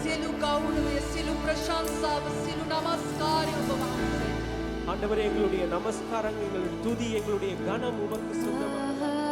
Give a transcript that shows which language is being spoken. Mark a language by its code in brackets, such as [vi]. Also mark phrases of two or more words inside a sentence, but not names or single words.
[si] සියලු ගෞරවය, සියලු ප්‍රශංසාව, සියලු නමස්කාරය ඔබ වහන්සේ. [ta] ஆண்டவரே எங்களுடைய நமஸ்காரம், எங்களுடைய துதி, எங்களுடைய கனம் உமக்கு சொந்தமானது.